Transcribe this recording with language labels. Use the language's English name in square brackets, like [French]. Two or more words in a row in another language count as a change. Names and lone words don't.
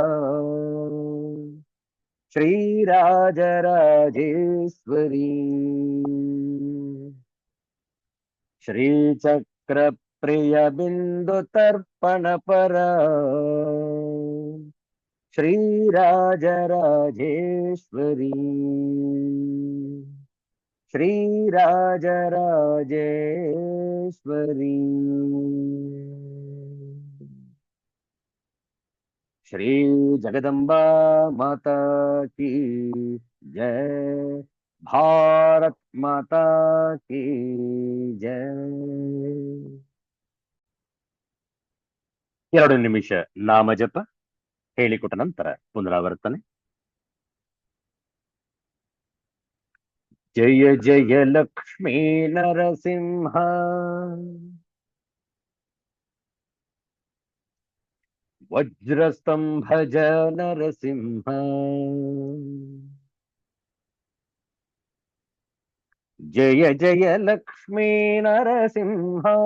[Sanskrit] ಶ್ರೀರಾಜರಾಜೇಶ್ವರಿ ಶ್ರೀಚಕ್ರ ಪ್ರಿಯ ಬಿಂದು ತರ್ಪಣ ಪರ ಶ್ರೀರಾಜರಾಜೇಶ್ವರಿ ಶ್ರೀರಾಜರಾಜೇಶ್ವರಿ [Hindi] श्री जगदम्बा माता की जय भारत माता की जय। [Kannada] 2 ನಿಮಿಷ ನಾಮಜಪ ಹೇಳಿಕೊಟ್ಟ ನಂತರ ಪುನರಾವರ್ತನೆ. [Sanskrit] ಜಯ ಜಯ ಲಕ್ಷ್ಮೀ ನರಸಿಂಹ, ವಜ್ರಸ್ತಂಭಜ ನರಸಿಂಹ, ಜಯ ಜಯ ಲಕ್ಷ್ಮೀ ನರಸಿಂಹ,